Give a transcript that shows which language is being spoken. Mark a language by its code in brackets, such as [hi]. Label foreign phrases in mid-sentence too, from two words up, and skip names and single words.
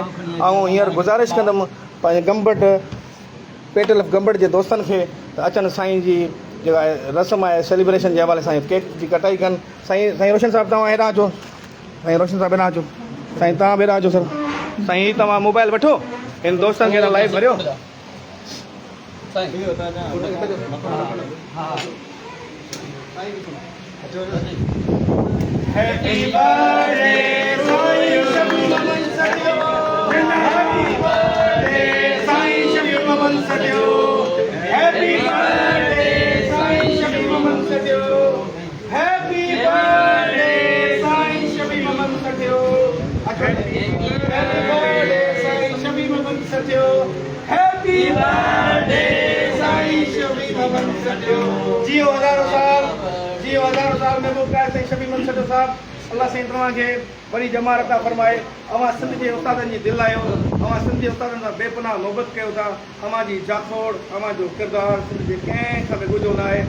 [sd] ऐं हींअर गुज़ारिश कंदुमि पंहिंजे गंबट पेटल ऑफ गंबट जे दोस्तनि खे त अचनि साईं जी जेका रस्म आहे सेलिब्रेशन जे हवाले सां केक जी कटाई कनि। साईं रोशन साहिबु तव्हां हेॾां अचो, साईं रोशन साहिबु हेॾां अचो, साईं तव्हां बि हेॾां अचो सर। साईं तव्हां मोबाइल वठो, हिन दोस्तनि खे लाइव भरियो। [en] Happy birthday, Saint Shafeeman Satyo. Happy birthday, Saint Shafeeman Satyo. Happy birthday, Saint Shafeeman Satyo. Happy birthday, Saint Shafeeman Satyo. Happy birthday, Saint Shafeeman Satyo. Happy birthday, Saint Shafeeman Satyo. [hi] जियो हज़ारों साल [sd] महबूब क़ाइद साईं शफ़ीमन सटियो साहब। अल्लाह साईं तव्हांखे वरी जमार अता फरमाए। अव्हां सिंध जे उस्तादनि जी दिलि आहियो, अव्हां सिंध जे उस्तादनि सां बेपनाह मोहबत कयो था। अव्हांजी जाखोड़, अव्हांजो किरदारु सिंध जे कंहिं खां बि गुझो न आहे।